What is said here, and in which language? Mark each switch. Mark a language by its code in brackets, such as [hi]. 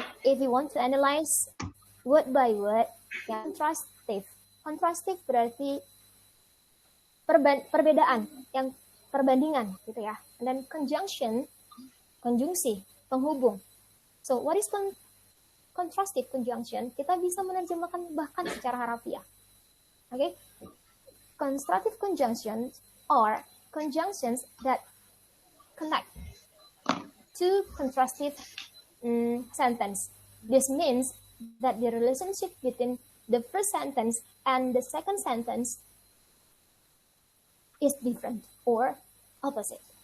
[en] If you want to analyze word by word, ya, contrastive. [id] Contrastive berarti perbedaan, yang perbandingan, gitu ya. [en] And then conjunction, konjungsi, penghubung. So, what is contrastive conjunction? [id] Kita bisa menerjemahkan bahkan secara harafiah. [en] Okay? Constructive conjunctions are conjunctions that connect two contrastive sentence. This means that the relationship between the first sentence and the second sentence is different or opposite.